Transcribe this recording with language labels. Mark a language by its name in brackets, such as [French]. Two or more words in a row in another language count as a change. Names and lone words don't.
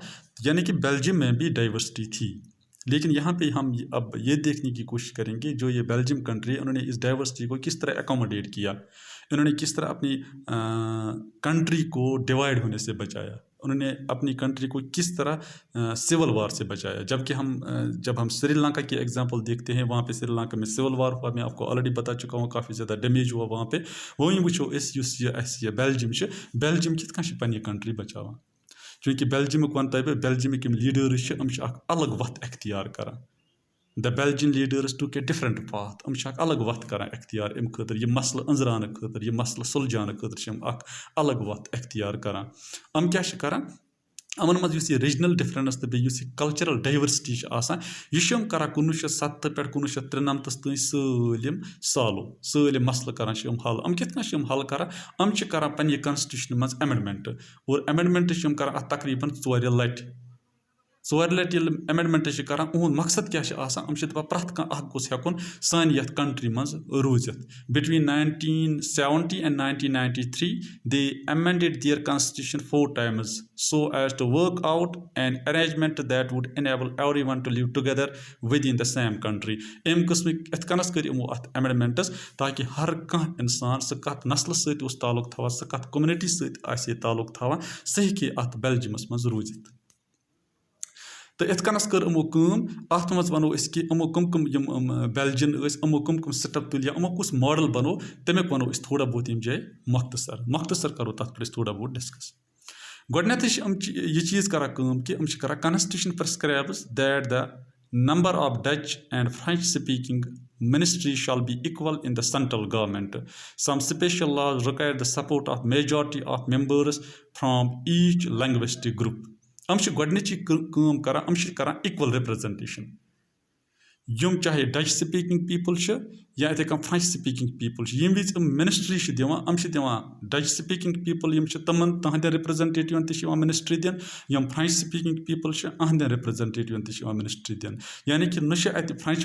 [Hindi] यानी कि बेल्जियम में भी डाइवर्सिटी थी. लेकिन यहाँ पे हम अब ये देखने की कोशिश करेंगे जो ये बेल्जियम कंट्री है उन्होंने इस डाइवर्सिटी को किस तरह एकोमोडेट किया, इन्होंने किस तरह अपनी कंट्री को डिवाइड होने से बचाया, उन्होंने अपनी कंट्री को किस तरह [English] civil war [Hindi] से बचाया. जबकि जब हम श्रीलंका की एग्जांपल देखते हैं, वहाँ पे श्रीलंका में [English] civil war [Hindi] हुआ, मैं आपको ऑलरेडी बता चुका हूँ, काफ़ी ज़्यादा डैमेज हुआ वहाँ पे. [Kashmiri] वहीं वो ये बेल्जियम कित कन पन्नी कंट्री बचावान. चूँकि बेल्जियमुक वन तह बेल्जियमिक लीडर्स अलग वत अख्तियार कर. [English] The Belgian leaders took a different path. [Kashmiri] अलग वत कर अख्तियार अम खतर, यह मसल अंजरान खतर, यह मसल सुलझान खतर अलग वत अख्तियार कर. हम क्या कर अमन मज यह [English] regional difference [Kashmiri] तो बे [English] cultural diversity [Kashmiri] यह कर 1970 पे 1993 तक सलम सलम मसल कर हल. कित हल कर पन्ने कॉन्स्टिट्यूशन मज अमेंडमेंट और अमेंडमेंट कर तकरीबन 4 लट. ژورِ لَٹہِ ییٚلہِ ایمینڈمنٹ چھِ کران اُہُنٛد مقصد کیاہ چھُ آسان یِم چھِ دَپان پرٛٮ۪تھ کانٛہہ اکھ گوٚژھ ہٮ۪کُن سانہِ یَتھ کنٹری منٛز روٗزِتھ بِٹویٖن [English] 1970 and 1993 they amended their constitution 4 times so as to work out an arrangement that would enable everyone to live together within the same country [Kashmiri] اَمہِ قٕسمٕکۍ یِتھ کٔنَس کٔرۍ یِمو اَتھ ایمینڈمنٹٕس تاکہِ ہر کانٛہہ اِنسان سُہ کَتھ نسلہٕ سۭتۍ اوس تعلق تھاوان سُہ کَتھ کوٚمنِٹی سۭتۍ آسہِ ہے تعلق تھاوان سُہ ہیٚکہِ ہے اَتھ بیلجِیمَس منٛز روٗزِتھ تہٕ یِتھ کٔنَس کٔر یِمو کٲم اَتھ منٛز وَنو أسۍ کہِ یِمو کٕم یِم بیلجِیَن ٲسۍ یِمو کٕم سِٹٮ۪پ تُلۍ یا یِمو کُس ماڈَل بَنوو تَمیُک وَنو أسۍ تھوڑا بہت ییٚمہِ جایہِ مۄختصر کَرو تَتھ پٮ۪ٹھ أسۍ تھوڑا بہت ڈِسکَس گۄڈٕنٮ۪تھٕے چھِ یِم یہِ چیٖز کَران کٲم کہِ یِم چھِ کَران [English] constitution prescribes that the number of Dutch and French speaking ministry shall be equal in the central government. Some special laws require the support of majority of members from each linguistic group. [Kashmiri] یِم چھِ گۄڈنِچی کٲم کَران یِم چھِ کَران [English] equal representation [Kashmiri] یِم چاہے [English] Dutch speaking people [Kashmiri] چھِ یا یِتھَے کٔنۍ [English] French speaking people [Kashmiri] چھِ ییٚمہِ وِزِ یِم مِنِسٹرٛی چھِ دِوان یِم چھِ دِوان [English] Dutch speaking people [Kashmiri] یِم چھِ تِمَن تٕہٕنٛدٮ۪ن رِپرٛزَنٹیٹِوَن تہِ چھِ یِوان مِنِسٹرٛی دِنہٕ یِم [English] French speaking people [Kashmiri] چھِ یِہٕنٛدٮ۪ن رِپرٛزَنٹیٹِوَن تہِ چھِ یِوان مِنِسٹرٛی دِنہٕ یعنے کہِ نہ چھِ اَتہِ فرٛٮ۪نچ